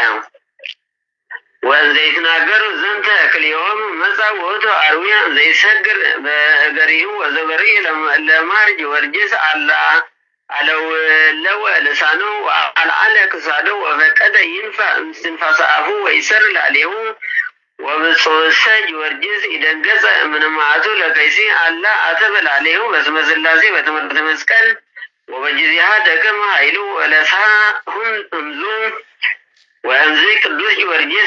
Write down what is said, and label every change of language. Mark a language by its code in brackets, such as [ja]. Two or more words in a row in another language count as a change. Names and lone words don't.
[gez] ወእንዘ ይትናገሩ ዘንተ ክልኤሆሙ መጻ ውእቱ አርዌ ዘይሰግር በእገሪሁ ወዘበርሂ ለማር ጊዮርጊስ አለወ ልሳኑ ወአልዓለ ክሳዱ ወፈቀደ ይንፋዕ እምስትንፋሰ አፉ ወይሰር ላዕሌሁ ወብፁዕሰ ጊዮርጊስ ይደገጸ እምንመዓቱ ለከይሲ አላ አተበ ላዕሌሁ በስመ ሥላሴ በትምህርተ መስቀል ወበጊዜሃ ደከመ ኃይሉ ወለስሐ ሁን እምዙ ወእምዝ ቅዱስ ጊዮርጊስ